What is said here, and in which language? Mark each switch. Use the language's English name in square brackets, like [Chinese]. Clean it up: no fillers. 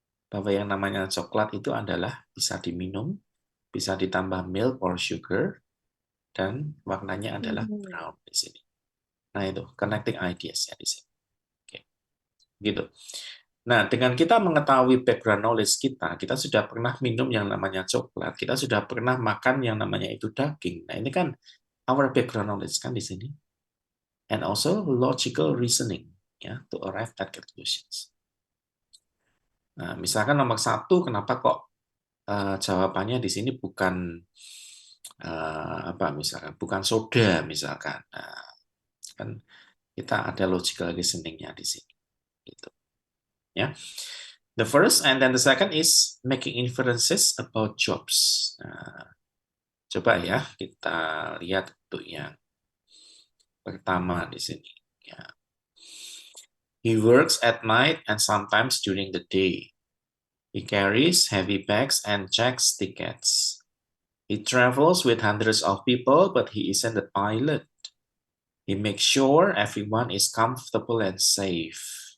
[Indonesian] Bahwa yang namanya coklat itu adalah bisa diminum, bisa ditambah [English] milk or sugar, [Indonesian] dan warnanya adalah brown di sini. Nah itu, [English] connecting ideas- [Indonesian] nya di sini. Oke. Gitu. Nah, dengan kita mengetahui [English] background knowledge [Indonesian] kita sudah pernah minum yang namanya coklat, kita sudah pernah makan yang namanya itu daging. Nah, ini kan [English] our background knowledge [Indonesian] kan di sini. [English] And also logical reasoning, ya, to arrive at conclusions. [Indonesian] Nah, misalkan nomor 1, kenapa kok jawabannya di sini bukan apa misalkan, bukan soda misalkan. Nah, kan kita ada [English] logical reasoning- [Indonesian] nya di sini. Gitu. Ya. [English] The first and then the second is making inferences about jobs. [Indonesian] Nah, coba ya kita lihat untuk yang pertama di sini. Ya. [English] He works at night and sometimes during the day. He carries heavy bags and checks tickets. He travels with hundreds of people, but he isn't a pilot. He makes sure everyone is comfortable and safe.